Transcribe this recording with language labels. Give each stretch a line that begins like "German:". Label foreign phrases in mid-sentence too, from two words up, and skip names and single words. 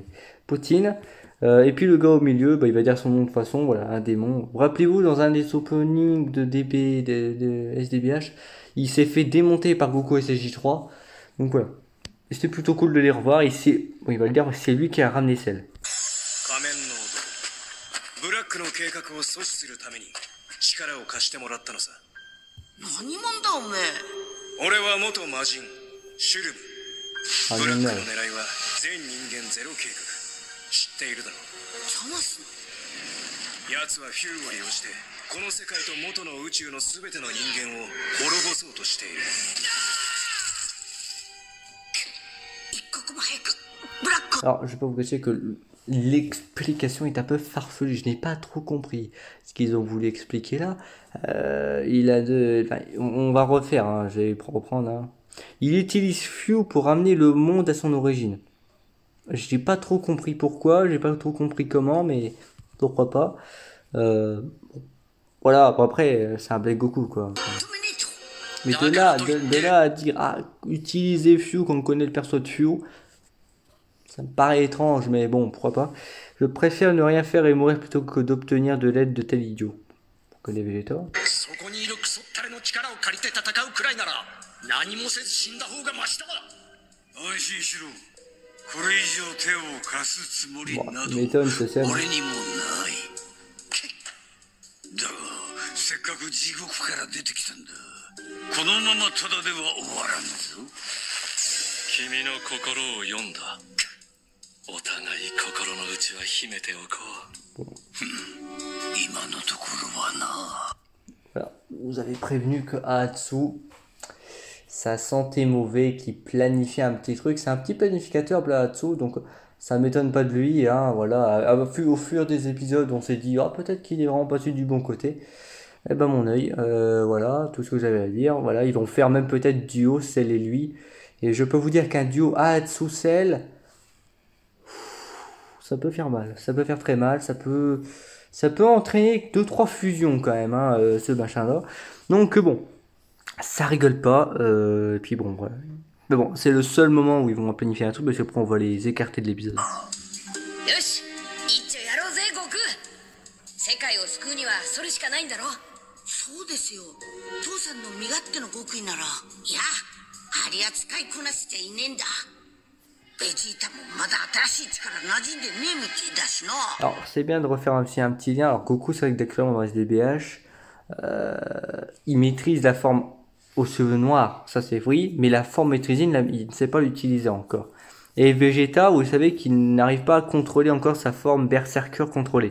French: Poutine. Et puis le gars au milieu, il va dire son nom de façon, voilà, un démon. Rappelez-vous, dans un des openings de de SDBH, il s'est fait démonter par Goku SSJ3. Donc voilà. Et c'était plutôt cool de les revoir. Il va le dire, c'est lui qui a ramené Cell.
Japanese: 仮面の男ブラックの計画を阻止するために力を貸してもらったのさ何者だおめえ俺は元魔人シュルムブラックの狙いは全人間ゼロ計画知っているだろ邪魔すな奴はフューを利用してこの世界と元の宇宙の全ての人間を滅ぼそうとしている一刻も早くブラック
French: Alors, je vais pas vous cacher que l'explication est un peu farfelue. Je n'ai pas trop compris ce qu'ils ont voulu expliquer là. On va refaire, hein, je vais reprendre. Hein. Il utilise Few pour ramener le monde à son origine. J'ai pas trop compris pourquoi, j'ai pas trop compris comment, mais pourquoi pas. Voilà, bon, après, c'est un Black Goku quoi.
Japanese: 止めねえと
French: Mais de là à dire, utiliser Few quand on connaît le perso de Few, ça me paraît étrange, mais bon, pourquoi pas. Je préfère ne rien faire et mourir plutôt que d'obtenir de l'aide de tel idiot. Pour que les Vegeta.
Japanese: そこにいのクソったれの力を借りて戦うくらいなら何もせず死んだ方がマシだ。安心しろ。これ以上手を貸すつもりなど俺にもない。だがせっかく地獄から出てきたんだ。このままただでは終わらんぞ。君の心を読んだ。お互い心の内は秘めておこう。今のところはな。
French: Voilà. Vous avez prévenu que Ahatsu, ça sentait mauvais, qu'il planifiait un petit truc. C'est un petit planificateur, Ahatsu, donc ça m'étonne pas de lui. Hein, voilà. Au fur des épisodes, on s'est dit, ah, peut-être qu'il est vraiment passé du bon côté. Eh ben mon œil, voilà, tout ce que j'avais à dire. Voilà, ils vont faire même peut-être duo, Cell et lui. Et je peux vous dire qu'un duo Ahatsu-Cell, ça peut faire mal, ça peut faire très mal, ça peut entraîner 2-3 fusions quand même, hein, ce machin-là. Donc bon, ça rigole pas, et puis bon, voilà. Mais bon, c'est le seul moment où ils vont planifier un truc, parce qu'après on va les écarter de l'épisode.
Japanese: Yoshi, 一丁やろうぜ、悟空。世界を救うにはそれしかないんだろ。そうですよ。父さんの身勝手の極意なら、いや、あり扱いこなしちゃいねえんだ。ベジータもまだ新しい力馴染んでねえみてえだしな。
French: Alors c'est bien de refaire aussi un petit lien. Alors Goku, c'est vrai que d'actuellement dans SDBH, il maîtrise la forme aux cheveux noirs, ça c'est vrai, mais la forme maîtrisée, il ne sait pas l'utiliser encore. Et Vegeta, vous savez qu'il n'arrive pas à contrôler encore sa forme berserker contrôlée.